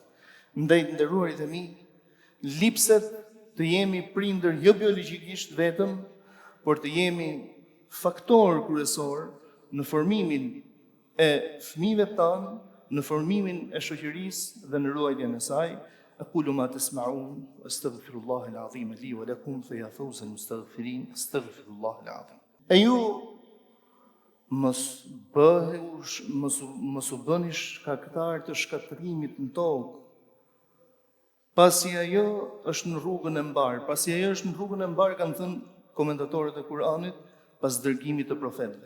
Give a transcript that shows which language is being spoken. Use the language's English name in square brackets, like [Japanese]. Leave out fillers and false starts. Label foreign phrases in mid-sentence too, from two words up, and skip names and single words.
[Albanian] Ndaj të nderuarit e mi, lipset të jemi prindër jo biologjikisht vetëm, por të jemi faktor kryesor në formimin e fëmijëve tanë, në formimin e shoqërisë dhe në ruajtjen e saj. [Arabic] أقول ما تسمعون أستغفر الله العظيم لي ولكم فيا فوز المستغفرين أستغفر الله العظيم. [Albanian] E ju mos u bëni shkaktar të shkatërimit në tokë, pasi ajo është në rrugën e mbar. Pasi ajo është në rrugën e mbar, kanë thënë komentatorët e Kuranit, pas dërgimit të profetëve.